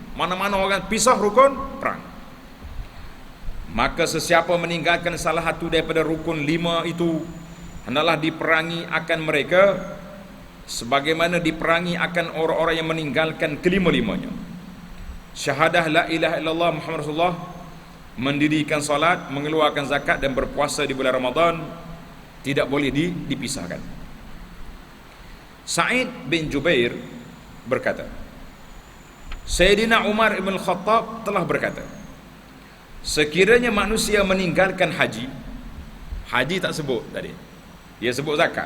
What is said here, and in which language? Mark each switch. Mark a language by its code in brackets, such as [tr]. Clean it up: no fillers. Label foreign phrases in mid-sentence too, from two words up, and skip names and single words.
[ms] Mana-mana orang pisah rukun, perang. Maka sesiapa meninggalkan salah satu daripada rukun 5 itu, hendaklah diperangi akan mereka sebagaimana diperangi akan orang-orang yang meninggalkan kelima-limanya. Syahadah [ar] لا إله إلا الله محمد رسول الله, [ms] mendirikan salat, mengeluarkan zakat dan berpuasa di bulan Ramadan tidak boleh dipisahkan. Sa'id bin Jubair berkata, Sayyidina Umar ibn Khattab telah berkata, sekiranya manusia meninggalkan haji tak sebut tadi, dia sebut zakat.